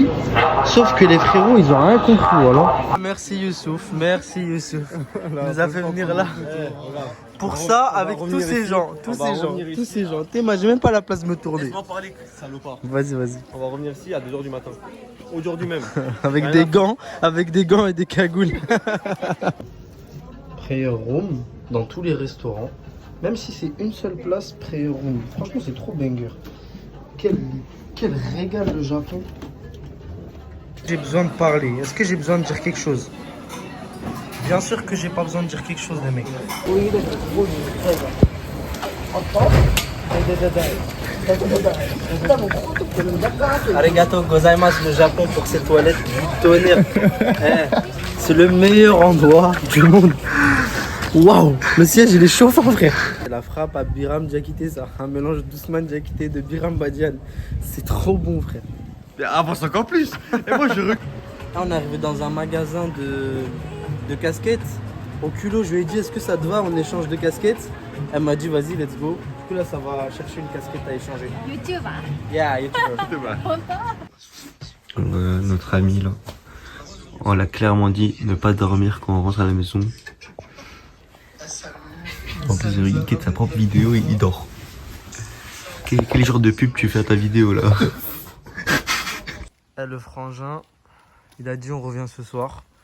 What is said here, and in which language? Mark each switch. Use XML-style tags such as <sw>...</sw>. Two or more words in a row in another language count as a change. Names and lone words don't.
<fr>Sauf que les frérots, ils ont rien compris, voilà. Merci Youssouf, merci Youssouf. Il nous a fait venir là. Pour ça, avec tous ces gens. Tous ces gens. T'es, j'ai même pas la place de me tourner. Laisse-moi parler, salopard. Vas-y. On va revenir ici à 2h du matin. Aujourd'hui même. Avec des gants et des cagoules.</fr> <en>Prayer room</en> <fr>dans tous les restaurants. Même si c'est une seule place,</fr> <en>prayer room.</en> <fr>Franchement, c'est trop banger. Quel régal le Japon. J'ai besoin de parler. Est-ce que j'ai besoin de dire quelque chose? Bien sûr que j'ai pas besoin de dire quelque chose, les mecs.</fr> <ja>ありがとうございます</ja> <fr>le Japon pour ces toilettes du tonnerre. C'est le meilleur endroit du monde. Waouh, le siège il est chauffant, frère. La La frappe à Biram Diakité, ça. Un mélange d'Ousmane Diakité de Biram Badian. C'est trop bon, frère. Mais avance encore plus. Et moi, je Là, on est arrivé dans un magasin de casquettes. Au culot, je lui ai dit, est-ce que ça te va, on échange de casquettes? Elle m'a dit, vas-y,</fr> <en>let's go.</en> <fr>Du coup, là, ça va chercher une casquette à échanger. YouTuber.</fr> <en>Yeah, YouTuber.</en> <fr>Notre ami là, on l'a clairement dit ne pas dormir quand on rentre à la maison. En plus il quitte sa propre vidéo et il dort. Quel genre de pub tu fais à ta vidéo là? Le frangin, il a dit on revient ce soir.</fr>